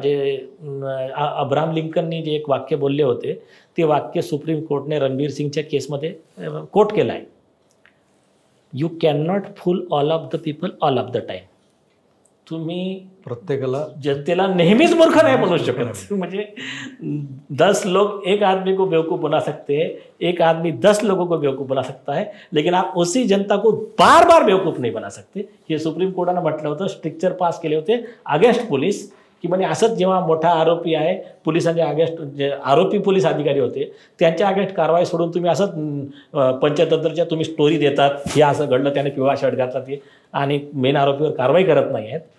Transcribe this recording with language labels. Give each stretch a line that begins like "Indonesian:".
Marathi: म्हणजे अब्राहम लिंकननी जे एक वाक्य बोलले होते ते वाक्य सुप्रीम कोर्टने रणबीर सिंगच्या केसमध्ये कोट केलं आहे.
English: You can not fool all of the people all of the time.
Marathi: तुम्ही प्रत्येकाला जनतेला नेहमीच मूर्ख नाही बनवू शकत.
Hindi: म्हणजे 10 लोग एक आदमी को बेवकूफ़ बना सकते हैं, एक आदमी 10 लोगों को बेवकूफ़ बना सकता है, लेकिन आप उसी जनता को बार बार बेवकूफ़ नहीं बना सकते.
Marathi: हे सुप्रीम कोर्टानं म्हटलं होतं, स्ट्रिक्चर पास केले होते अगेन्स्ट पोलीस की म्हणजे असंच जेव्हा मोठा आरोपी आहे, पोलिसांच्या अगेन्स्ट जे आरोपी पोलीस अधिकारी होते त्यांच्या अगेन्स्ट कारवाई सोडून तुम्ही असंच पंचतंत्रच्या तुम्ही स्टोरी देतात, हे असं घडलं, त्याने पिवळा शर्ट घातला ते, आणि मेन आरोपीवर कारवाई करत नाही आहेत.